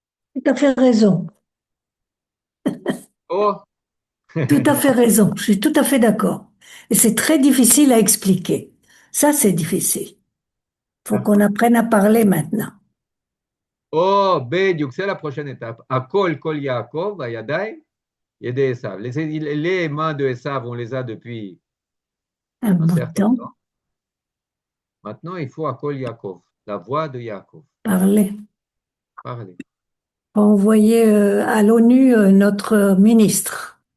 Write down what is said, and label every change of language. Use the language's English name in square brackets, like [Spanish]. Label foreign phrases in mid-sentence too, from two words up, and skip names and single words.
[French] Tout à fait raison. Oh, Tout à fait raison. Je suis tout à fait d'accord. Et c'est très difficile à expliquer. Ça, c'est difficile. Faut qu'on apprenne à parler maintenant. oh, בדיוק, c'est la prochaine étape. [Hebrew] הכל, כל יעקב, הידיים, ידי עשיו. [French] Les mains de Esav, on les a depuis Un un bout de certain temps, temps. Maintenant, il faut [Hebrew] הקול יעקב, [French] la voix de Yaakov. parler. Parlez. Faut envoyer à l'ONU notre ministre.